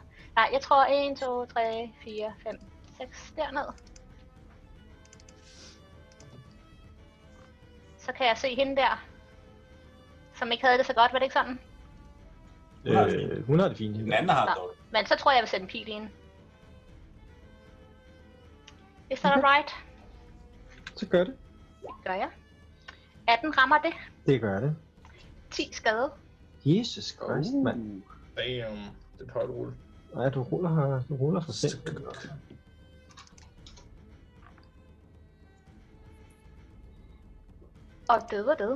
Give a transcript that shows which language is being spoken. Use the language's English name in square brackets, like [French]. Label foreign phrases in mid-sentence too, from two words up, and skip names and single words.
[Danish] Nej, jeg tror 1, 2, 3, 4, 5, 6 derned. Så kan jeg se hende der, som ikke havde det så godt, var det ikke sådan? Hun har det fint. Den anden har det dårligt. Men så tror jeg vil sætte en pil i hende. [English] Is that right? [Danish] Så gør det. Gør jeg. 18 rammer det. Det gør det. 10 skade. Jesus Christ, mand. Damn, det er et højt rulle. Nej, du ruller for simpelt. Og det var det.